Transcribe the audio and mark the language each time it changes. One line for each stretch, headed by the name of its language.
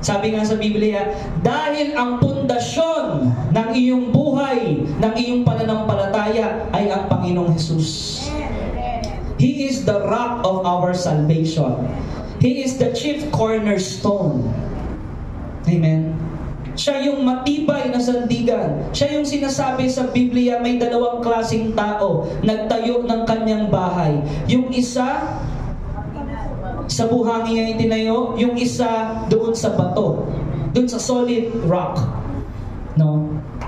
Filipino: Sabi nga sa Biblia, dahil ang pundasyon ng iyong buhay, ng iyong pananampalataya ay ang Panginoong Jesus.
English: He is the rock of our salvation. He is the chief cornerstone.
Filipino: Amen. Siya yung matibay na sandigan. Siya yung sinasabi sa Biblia, may dalawang klaseng tao nagtayo ng kanyang bahay. Yung isa, sa buhangin niya itinayo, yung isa doon sa bato, doon sa solid rock. No?